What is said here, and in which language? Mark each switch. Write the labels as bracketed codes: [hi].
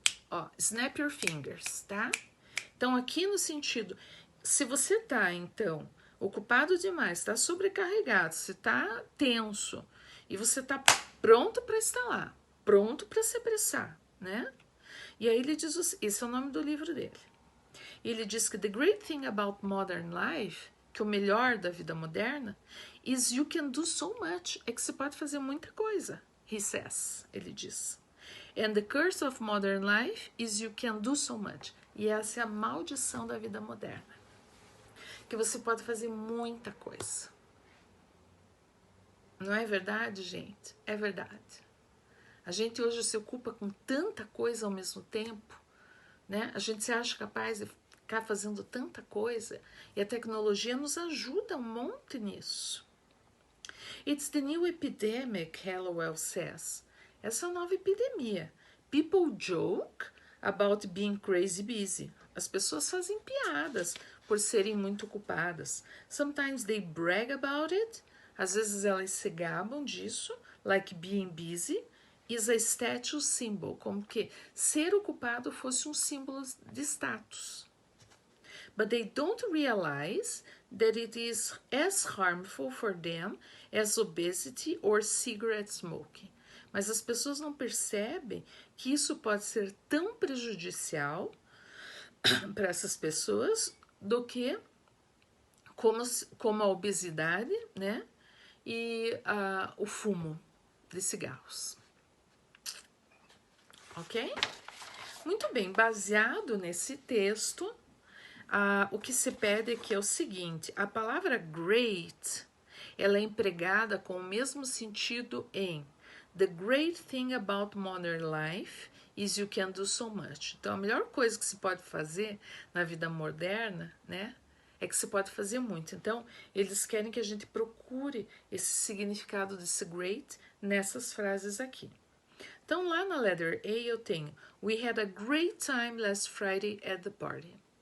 [pt] Ó, [en] snap your fingers, [pt] tá? Então, aqui no sentido, se você tá, então, ocupado demais, tá sobrecarregado, você tá tenso, e você tá pronto para estalar, pronto para se apressar, né? E aí ele diz, esse é o nome do livro dele. Ele diz que [en] the great thing about modern life, [pt] que o melhor da vida moderna, [en] is you can do so much, [pt] é que você pode fazer muita coisa, [en] he says, [pt] ele diz. [en] And the curse of modern life is you can do so much. [pt] E essa é a maldição da vida moderna. Que você pode fazer muita coisa. Não é verdade, gente? É verdade. A gente hoje se ocupa com tanta coisa ao mesmo tempo, né? A gente se acha capaz de ficar fazendo tanta coisa e a tecnologia nos ajuda um monte nisso. [en] It's the new epidemic, Hallowell says. [pt] Essa é a nova epidemia. [en] People joke about being crazy busy. [pt] As pessoas fazem piadas por serem muito ocupadas. [en] Sometimes they brag about it. [pt] Às vezes elas se gabam disso, [en] like being busy is a status symbol, [pt] como que ser ocupado fosse um símbolo de status. [en] But they don't realize that it is as harmful for them as obesity or cigarette smoking. [pt] Mas as pessoas não percebem que isso pode ser tão prejudicial para essas pessoas do que como a obesidade, né? E o fumo de cigarros. Ok? Muito bem, baseado nesse texto, o que se pede aqui é o seguinte, a palavra great, ela é empregada com o mesmo sentido em [en] the great thing about modern life is you can do so much. [pt] Então, a melhor coisa que se pode fazer na vida moderna, né, é que você pode fazer muito. Então, eles querem que a gente procure esse significado desse great nessas frases aqui. Então, lá na [en] letter A eu tenho We had a great time last Friday at the party.